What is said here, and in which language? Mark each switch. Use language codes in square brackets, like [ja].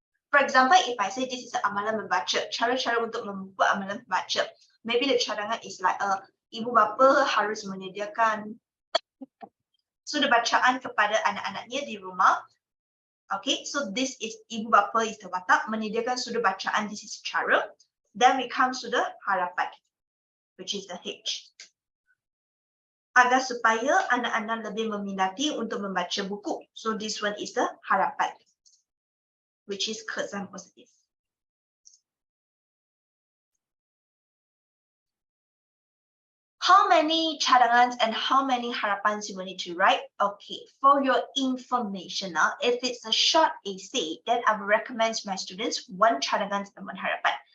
[en] For example, if I say this is [ms] amalan membaca, cara-cara untuk membuat amalan membaca, [en] maybe the cadangan is like, [ms] ibu bapa harus menyediakan sudah bacaan kepada anak-anaknya di rumah. [en] Okay, so this is ibu bapa is the watak, [ms] menyediakan sudah bacaan, [en] this is cara. Then we come to the harapan, which is the H. [ms] Agar supaya anak-anak lebih meminati untuk membaca buku. [en] So this one is the harapan, which is kesan positif. How many cadangans and how many harapans you will need to write? Okay, for your information, if it's a short essay, then I would recommend my students 1 cadangans and 1 harapan.